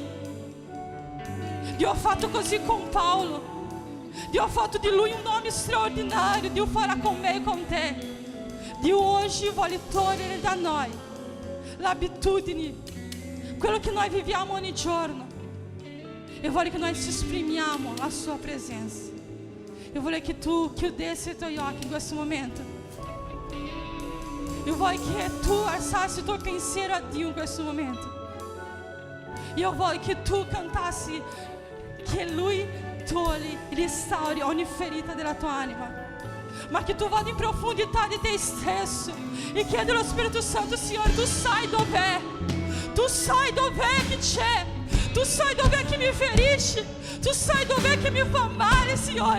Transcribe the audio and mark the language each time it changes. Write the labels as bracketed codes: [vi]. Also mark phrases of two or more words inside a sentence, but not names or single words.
[it] Dio ha fatto così con Paolo, Dio ha fatto di lui un nome straordinario. Dio farà con me e con te. Dio oggi vuole togliere da noi l'abitudine, quello che noi viviamo ogni giorno. Eu voglio che noi ci esprimiamo a sua presença. Eu voglio che tu chiudessi i tuoi occhi in questo momento. Eu voglio che tu alzassi il tuo pensiero a Dio in questo momento. Io voglio che tu cantassi che Lui toglie, restauri ogni ferita della tua anima, ma che tu vada in profondità di te stesso e chiedi allo Spirito Santo: Signore, tu sai dov'è, tu sai dov'è che c'è, tu sai dov'è che mi ferisce, tu sai dov'è che mi fa male, Signore.